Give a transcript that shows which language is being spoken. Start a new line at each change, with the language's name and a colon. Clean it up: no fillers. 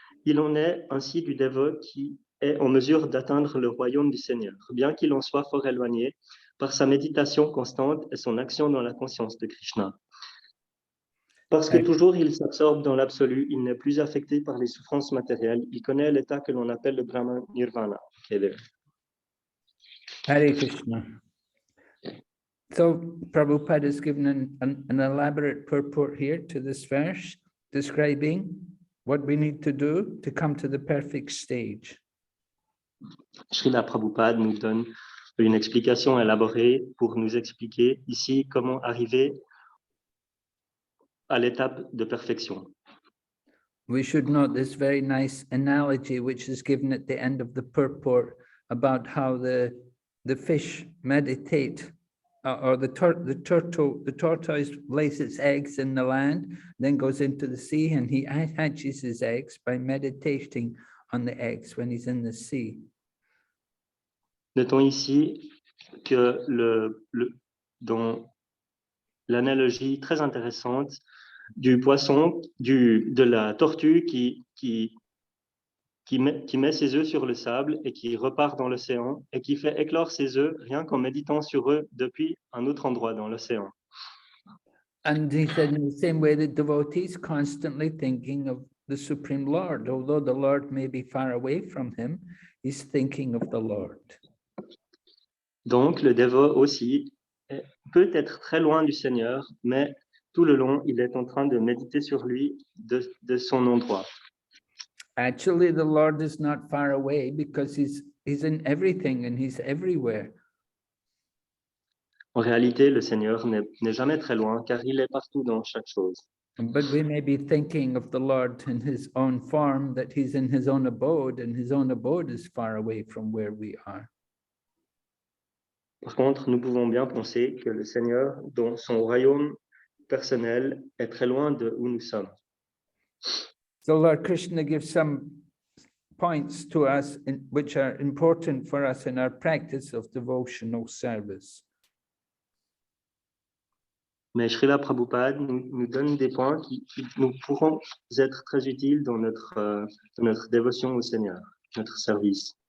French: Il en est ainsi du dévot qui est en mesure d'atteindre le royaume du Seigneur, bien qu'il en soit fort éloigné, par sa méditation constante et son action dans la conscience de Krishna. Parce que toujours il s'absorbe dans l'absolu, il n'est plus affecté par les souffrances matérielles, il connaît l'état que l'on appelle le Brahma Nirvana.
Sanskrit: Hare Krishna.
English: So Prabhupada has given an elaborate purport here to this verse, describing what we need to do to come to the perfect stage.
French: Srila Prabhupada nous donne une explication élaborée pour nous expliquer ici comment arriver à l'étape de perfection.
English: We should note this very nice analogy which is given at the end of the purport about how the fish meditate, or the tortoise lays its eggs in the land, then goes into the sea, and he hatches his eggs by meditating on the eggs when he's in the sea.
French: Notons ici que dans l'analogie très intéressante du poisson, de la tortue qui met ses œufs sur le sable et qui repart dans l'océan et qui fait éclore ses œufs rien qu'en méditant sur eux depuis un autre endroit dans l'océan.
English: And he said in the same way that devotees constantly thinking of the Supreme Lord, although the Lord may be far away from him, he's thinking of the Lord.
French: Donc le dévot aussi peut être très loin du Seigneur, mais tout le long, il est en train de méditer sur lui de son endroit.
English: Actually, the Lord is not far away because he's in everything and he's everywhere.
French: En réalité, le Seigneur n'est jamais très loin car il est partout dans chaque chose.
English: But we may be thinking of the Lord in his own form, that he's in his own abode, and his own abode is far away from where we are.
French: Par contre, nous pouvons bien penser que le Seigneur, dans son royaume personnel, est très loin de où nous sommes.
English: So Lord Krishna gives some points to us which are important for us in our practice of devotional service.
French: Mais Srila Prabhupada nous donne des points qui nous pourront être très utiles dans notre dévotion au Seigneur, notre service.